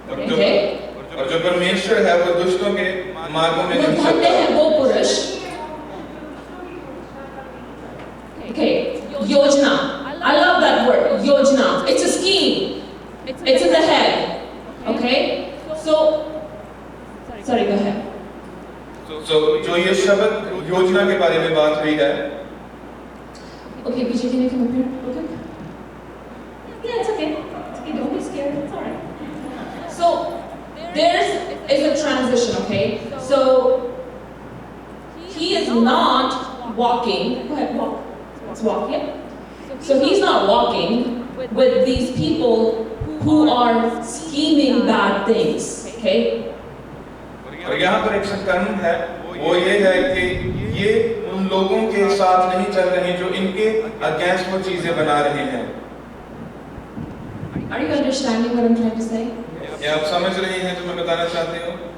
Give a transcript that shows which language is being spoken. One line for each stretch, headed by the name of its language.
English: Okay?
Hindi: और जो परमेश्वर है वो दुष्टों के मार्गों में नहीं धन्य चलता. है वो पुरुष.
English: Okay, yojana. I love that word, yojana. It's a scheme. It's in the head. Okay? So, sorry, go ahead.
Hindi: So जो ये शब्द योजना के बारे में बात हुई है.
English: Okay, Vijay, can you come up here real quick? Yeah, it's okay. It's okay. Don't be scared. It's all right. So is a transition. Okay. So he is not walking. Go ahead, walk. Let's walk. Yeah. So he's not walking with these people who are scheming bad things. Okay.
Hindi: और यहाँ पर एक संकल्प है वो ये है कि ये उन लोगों के साथ नहीं चल रहे जो इनके अगेंस्ट वो चीजें बना रहे हैं.
English: Are you understanding what I'm trying to say?
Hindi: क्या आप समझ रहे हैं जो मैं बताना चाहती हूँ?